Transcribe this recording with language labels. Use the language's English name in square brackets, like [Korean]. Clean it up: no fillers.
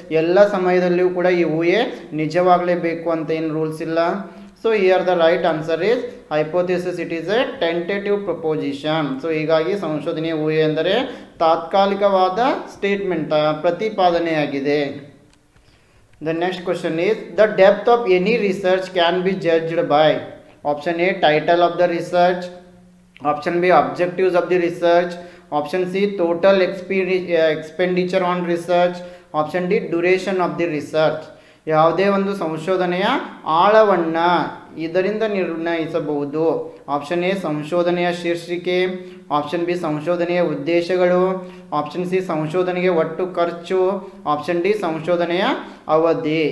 [Kannada] ಎಲ್ಲ ಸಮಯದಲ್ಲಿಯೂ ಕೂಡ ಈ ಊಹೆ ನಿಜವಾಗಲೇಬೇಕು ಅಂತ ಏನು ರೂಲ್ಸ್ ಇಲ್ಲ. [English] So here the right answer is hypothesis it is a tentative proposition. [Kannada] So ಹೀಗಾಗಿ ಸಂಶೋಧನೆಯ ಊಹೆ ಎಂದರೆ ತಾತ್ಕಾಲಿಕವಾದ statement, ಪ್ರತಿಪಾದನೆಯಾಗಿದೆ. [English] The next question is the depth of any research can be judged by option A title of the research, option B objectives of the research, option C total expenditure on research, option D duration of the research. [Kannada] ಯಾವುದೇ ಒಂದು ಸಂಶೋಧನೆಯ ಆಳವನ್ನು ಇದರಿಂದ ನಿರ್ಣಯಿಸಬಹುದು. Option A ಸಂಶೋಧನೆಯ ಶೀರ್ಷಿಕೆ, option B ಸಂಶೋಧನೆಯ ಉದ್ದೇಶಗಳು, option C ಸಂಶೋಧನೆಗೆ ಒಟ್ಟು ಖರ್ಚು, ಆಪ್ಷನ್ ಡಿ ಸಂಶೋಧನೆಯ ಅವಧಿ.